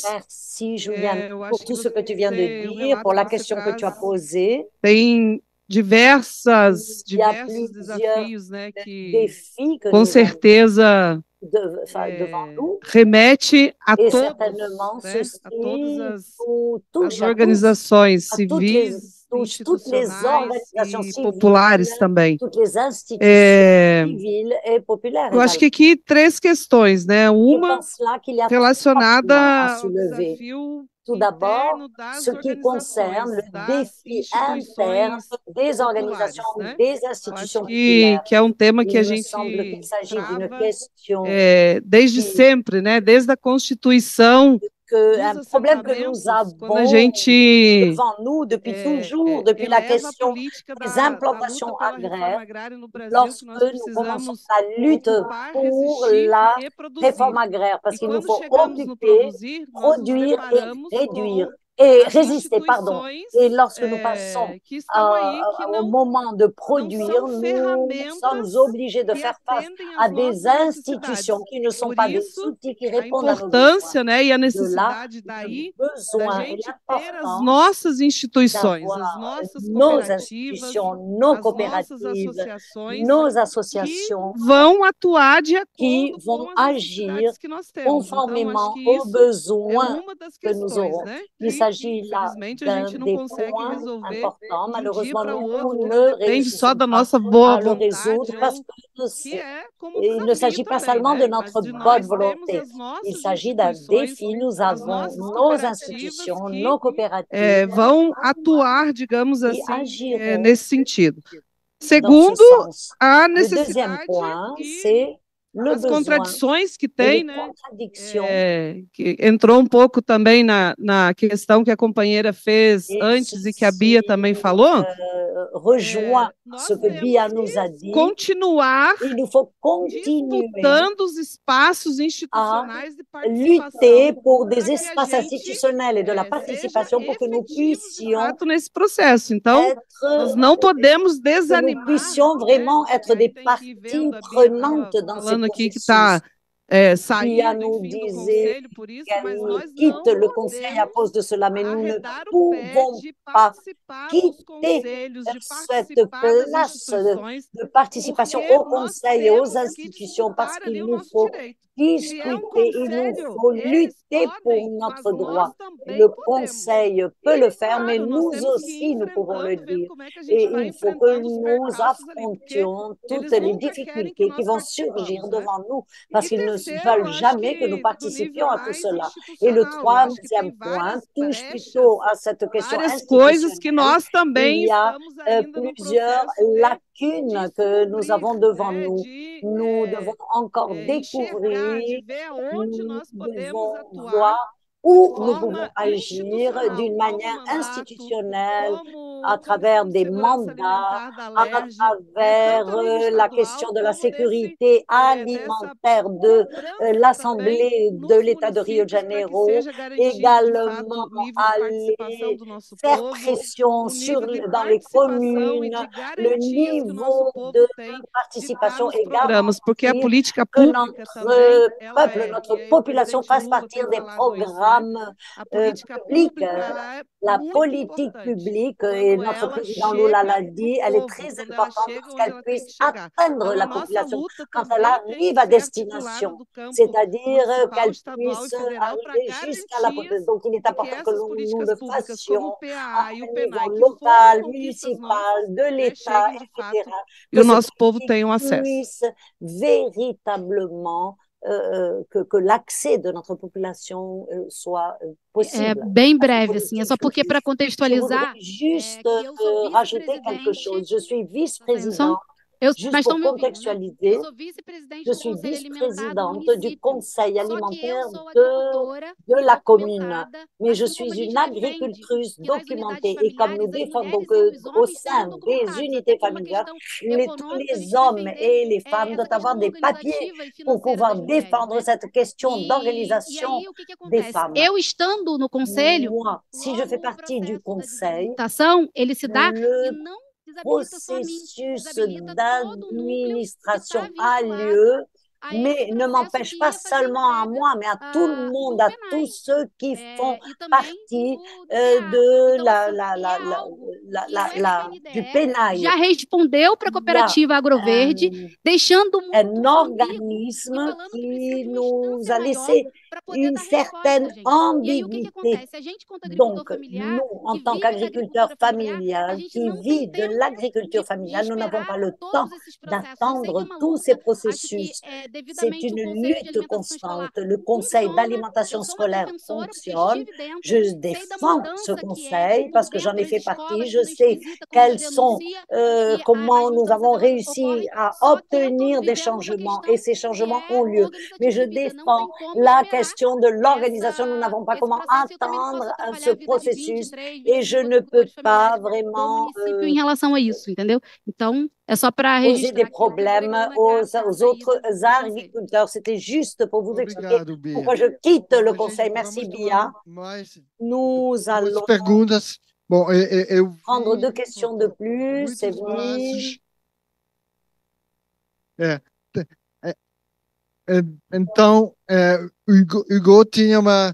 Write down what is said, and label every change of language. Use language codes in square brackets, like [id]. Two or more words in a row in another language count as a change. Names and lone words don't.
[fr] Merci, Juliana, pour tout ce que tu viens de dire, pour la question que tu as posée. [pt] Tem diversos desafios, né, que com certeza remete a todas as organizações civis, institucionais e populares também. Eu acho que aqui 3 questões, né? Uma relacionada ao desafio [fr] tout d'abord, ce qui concerne le défi interne des organisations, des institutions populaires. [pt] Que é um tema que a gente desde sempre, né? Desde a Constituição. [fr] Un problème que nous avons devant nous depuis toujours, depuis la question des implantations agraires, lorsque nous commençons la lutte pour la réforme agraire, parce qu'il nous faut occuper, produire et réduire. Et résister, pardon. Et lorsque nous passons au moment de produire, nous sommes obligés de faire face à des institutions qui ne sont pas des outils qui répondent à nos besoins. [pt] Né, e a necessidade daí da gente ter as nossas instituições, [fr] nos institutions, nos coopératives, nos associations [pt] vão atuar de [fr] qui vont agir conformément aux besoins que nous aurons. Il s'agit là d'un des points importants. Malheureusement, nous ne réussissons pas à le résoudre parce qu'il ne s'agit pas seulement de notre bonne volonté. Il s'agit d'un défi. Nous avons nos institutions, nos coopératives [pt] vão atuar, digamos assim, nesse sentido. Segundo, a [fr] Le deuxième point, c'est le [pt] as [fr] besoin [pt] contradições que [fr] et [pt] tem, [fr] les [pt] né? [fr] contradictions [pt] Que entrou um pouco também na questão que a companheira fez [fr] et [pt] antes e que a Bia também falou. [fr] rejoint ce que Bia nous a dit. [pt] Continuar [fr] Il nous faut continuer [pt] disputando os espaços [fr] à [pt] institucionais de [fr] lutter [pt] participação [fr] pour des espaces institutionnels et de la participation pour que nous puissions [pt] nesse processo. Então, nós não podemos [fr] que nous [pt] desanimar. [fr] puissions vraiment être des parties prenantes dans ces [pt] Falando aqui que [fr] processus. [pt] está [fr] Bia [pt] saindo, [fr] nous [pt] enfim, do [fr] disait [pt] conselho por isso, [fr] qu'elle [pt] mas nós [fr] quitte [pt] não [fr] le conseil à cause de cela, mais nous ne [pt] arredar o pé [fr] pouvons [pt] de [fr] pas [pt] participar dos [fr] quitter [pt] conselhos, de [fr] cette [pt] participar das [fr] place [pt] instituições, [fr] de participation [pt] porque [fr] au [pt] nós [fr] conseil et aux [pt] temos que [fr] institutions parce [pt] disputar ali [fr] qu'il [pt] o [fr] nous [pt] nosso [fr] faut [pt] direito. [fr] discuter, il nous [pt] conselho, [fr] faut [pt] eles [fr] lutter pour [pt] podem, mas [fr] notre [pt] nós [fr] droit. [pt] também [fr] Le [pt] podemos. [fr] conseil peut le faire, mais [pt] Claro, nós [fr] nous [pt] temos que [fr] aussi, [pt] ir [fr] nous pouvons le [pt] enfrentando, vendo [fr] dire. [pt] como é que a gente [fr] Et [pt] vai [fr] il faut que [pt] enfrentando os [fr] nous [pt] percalços ali, porque [fr] affrontions toutes [pt] eles [fr] les [pt] nunca querem que [fr] difficultés qui [pt] nós [fr] vont surgir [pt] participamos, né? [fr] devant nous, parce [pt] E [fr] qu'ils ne [pt] terceiro, [fr] veulent [pt] acho [fr] jamais que nous [pt] que do [fr] participions [pt] nível [fr] à tout [pt] mais [fr] cela. Et le [pt] institucional, eu acho que tem [fr] troisième point [pt] várias [fr] touche [pt] brechas, [fr] plutôt à cette question [pt] várias coisas que [fr] institutionnelle. [pt] nós também [fr] Il y a [pt] estamos ainda no [fr] plusieurs [pt] processo de [fr] lacunes que nous avons devant [pt] né, [fr] nous. [pt] de [fr] Nous devons encore [pt] enxergar, de [fr] découvrir, [pt] ver aonde [fr] nous [pt] nós podemos [fr] devons [pt] atuar [fr] voir [pt] de [fr] où nous pouvons [pt] forma [fr] agir d'une [pt] institucional, [fr] manière [pt] como mandato, [fr] institutionnelle à [pt] como [fr] travers [pt] Comissão de [fr] des [pt] Segurança [fr] mandats, [pt] Alimentar da [fr] à [pt] LERJ, [fr] travers [pt] tanto a nível [fr] la [pt] estadual [fr] question de la [pt] como [fr] sécurité [pt] dessa [fr] alimentaire de [pt] cobrança também [fr] l'Assemblée de [pt] nos [fr] l'État de Rio de [pt] municípios para que [fr] Janeiro, [pt] seja garantido de fato [fr] également [pt] o nível de participação [fr] aller [pt] do nosso [fr] faire [pt] povo, [fr] pression [pt] o nível de [fr] dans les [pt] participação e [fr] communes, [pt] de [fr] le [pt] garantias que o nosso [fr] niveau [pt] povo [fr] de [pt] tem de estar [fr] participation [pt] nos [fr] et [pt] programas, porque a [fr] garantir [pt] política [fr] que [pt] pública também [fr] notre [pt] ela [fr] peuple, notre [pt] e aí o [fr] population [pt] presidente [fr] fasse [pt] Lula tem [fr] partir des [pt] falado isso, né? [fr] programmes [pt] A política [fr] publics. [pt] pública ela é [fr] La [pt] muito [fr] politique [pt] importante [fr] publique, et [pt] quando [fr] notre [pt] ela [fr] président Lula [pt] chega [fr] l'a [pt] no [fr] dit, elle est [pt] povo, [fr] très [pt] quando ela [fr] importante [pt] chega [fr] pour [pt] onde [fr] qu'elle [pt] ela tem [fr] puisse [pt] que chegar. [fr] atteindre [pt] Então, a [fr] la [pt] nossa [fr] population [pt] luta [fr] quand elle [pt] também tem [fr] arrive [pt] que [fr] à [pt] ser articulada [fr] destination, [pt] do campo [fr] c'est-à-dire [pt] municipal, [fr] qu'elle [pt] estadual e [fr] puisse [pt] federal para [fr] arriver jusqu'à la [pt] garantias [fr] population. Donc, il est [pt] de que [fr] important que [pt] essas [fr] nous [pt] políticas [fr] le [pt] públicas, como o [fr] fassions à [pt] PA e o [fr] un [pt] PENAI, [fr] niveau [pt] que foram [fr] local, [pt] conquistas [fr] municipal, [pt] nossas, [fr] de [pt] né, [fr] l'État, [pt] cheguem de [fr] etc. [pt] fato e [fr] Que [pt] o [fr] ces [pt] nosso povo [fr] politiques [pt] tenha acesso. [fr] puissent véritablement que l'accès de notre population soit [pt] É [fr] possible. [pt] bem breve, assim, é só porque para [fr] Je voudrais [pt] contextualizar, [fr] juste [pt] que eu sou [fr] rajouter quelque [pt] vice-presidente, [fr] chose. Je suis [pt] tá [fr] vice-présidente, [pt] mas [fr] juste [pt] estão [fr] pour [pt] me ouvindo, né? [fr] contextualiser, [pt] Eu sou vice-presidente [fr] je [pt] do [fr] suis [pt] Conselho Alimentar do [fr] vice-présidente du [pt] município. [fr] conseil [pt] Só que eu [fr] alimentaire [pt] sou agricultora [fr] de la commune, [pt] documentada, [fr] mais je [pt] assim como a [fr] suis [pt] gente [fr] une [pt] defende [fr] agricultrice [pt] que nas unidades [fr] documentée et comme nous [pt] familiares as [fr] défendons [pt] mulheres e os [fr] qu'au [pt] homens [fr] sein [pt] sejam [fr] des [pt] documentados, até [fr] unités [pt] por uma [fr] familiales, [pt] questão [fr] tous [pt] econômica, a [fr] les [pt] gente [fr] hommes [pt] defender [fr] et les femmes [pt] essa [fr] doivent avoir [pt] questão [fr] des papiers [pt] organizativa e [fr] pour [pt] financeira [fr] pouvoir [pt] das mulheres, [fr] défendre [pt] né? [fr] cette question [pt] E [fr] d'organisation [pt] aí, o que que [fr] des [pt] acontece? [fr] femmes. [pt] Eu estando no conselho, [fr] Moi, si je fais [pt] logo o [fr] partie du [pt] processo da [fr] conseil, [pt] desabilitação, ele se dá e [fr] le [pt] não desabilita só a mim, [fr] processus [pt] desabilita todo o núcleo que está [fr] d'administration a [pt] vinculado [fr] lieu, [pt] a esse [fr] mais ne [pt] processo [fr] m'empêche [pt] que [fr] pas [pt] ia fazer [fr] seulement à [pt] entrega [fr] moi, mais à tout le monde, [pt] do [fr] à [pt] PENAI, [fr] tous ceux qui font [pt] e também [fr] partie [pt] do PA. [fr] de [pt] Então, assim, é algo que o [fr] du [pt] FPNDE [fr] PENAI. [pt] já respondeu para a [fr] Il y [pt] a cooperativa Agroverde, deixando [fr] un [pt] muito ambíguo e [fr] organisme [pt] falando que precisa [fr] qui [pt] de uma [fr] nous [pt] instância [fr] a [pt] maior [fr] laissé [pt] para poder [fr] une [pt] dar [fr] certaine [pt] resposta, gente. E aí, o que que [fr] ambiguïté. [pt] acontece? A gente, quanto agricultor [fr] Donc, [pt] familiar, [fr] nous, en [pt] que [fr] tant [pt] vive da [fr] qu'agriculteurs [pt] agricultura familiar, a [fr] familiales [pt] gente [fr] qui [pt] não tem [fr] vivent de [pt] tempo [fr] l'agriculture [pt] de [fr] familiale, nous n'avons [pt] esperar [fr] pas le temps [pt] todos esses processos. Eu sei que é [fr] d'attendre [pt] uma [fr] tous ces [pt] luta, acho que [fr] processus. C'est [pt] devidamente o [fr] une [pt] Conselho de [fr] lutte [pt] Alimentação Escolar [fr] constante. Le Conseil [pt] funciona. [fr] d'alimentation [pt] Eu sou uma [fr] scolaire [pt] defensora porque [fr] fonctionne. [pt] estive dentro, [fr] Je [pt] sei da [fr] défends ce [pt] mudança que é [fr] conseil [pt] por [fr] parce que j'en [pt] dentro [fr] ai [pt] das [fr] fait partie. [pt] escolas, [fr] Je [pt] quando a gente [fr] sais [pt] visita, quando a gente [fr] quelles sont, [pt] denuncia, e [fr] comment [pt] as [fr] nous avons [pt] mudanças [fr] réussi [pt] ocorrem, [fr] à [pt] só que eu [fr] obtenir [pt] estou [fr] des [pt] vivendo uma [fr] changements [pt] questão [fr] et ces [pt] que [fr] changements [pt] é [fr] ont lieu. Mais [pt] organizativa [fr] je [pt] de vida. Não [fr] défends [pt] tem como [fr] la [pt] esperar [fr] question de l'organisation. Nous n'avons pas [pt] esse [fr] comment [pt] processo. Eu também não posso [fr] attendre ce [pt] atrapalhar a vida de [fr] processus [pt] 23, [fr] et je [pt] 25 [fr] ne peux [pt] agricultores [fr] pas [pt] familiares do [fr] vraiment [pt] município em relação a isso, entendeu? Então, é só para [fr] poser des [pt] registrar que eu [fr] problèmes [pt] estou na [fr] aux [pt] carta aí [fr] autres [pt] do conselho. [fr] agriculteurs. C'était juste pour vous expliquer [pt] Obrigado, Bia. [fr] pourquoi je quitte [pt] Bom, [fr] le [pt] a [fr] conseil. [pt] gente, [fr] Merci, [pt] vamos [fr] Bia. [pt] tomando mais [fr] Nous [pt] duas [fr] allons [pt] perguntas. Bom, eu [fr] prendre [pt] vi [fr] deux questions de plus, [pt] muitos [fr] Evelyne. [pt] braços. É, é, então, Hugo tinha uma